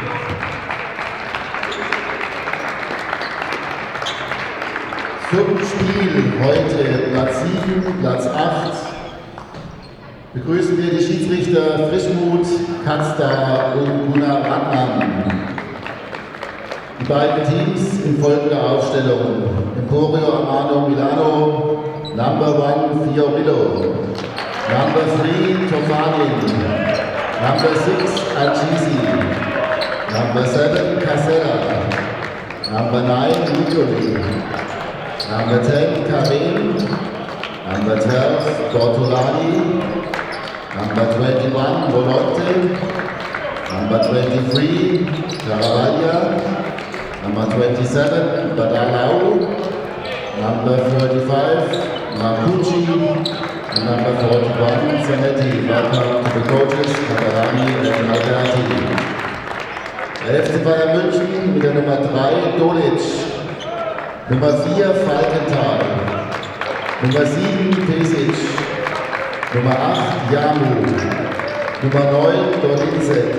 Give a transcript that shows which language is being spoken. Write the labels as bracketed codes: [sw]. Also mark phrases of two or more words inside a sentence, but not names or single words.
[de] Zum Spiel heute Platz 7, Platz 8 begrüßen wir die Schiedsrichter Frischmuth, Katzda und Gunnar Radmann. Die beiden Teams in folgender Aufstellung: [en] Emporio Armano Milano, Number 1 Fiorillo, Number 3 Tofanin, Number 6 Agisi, Number 7 Casella, Number 9 Nicoli, Number 10 Karim, Number 12 Bortolani, Number 21 Volotte, Number 23 Caravaglia, Number 27 Badalau, Number 35 Makuchi, Number 41, Zanetti. Welcome to the coaches, Katarani and Alberti. [de] Der FC Bayern München mit der Nummer 3, Dolic. Nummer 4, Falkenthal. Nummer 7, Pesic. Nummer 8, Jamu. Nummer 9, Dorlinzek.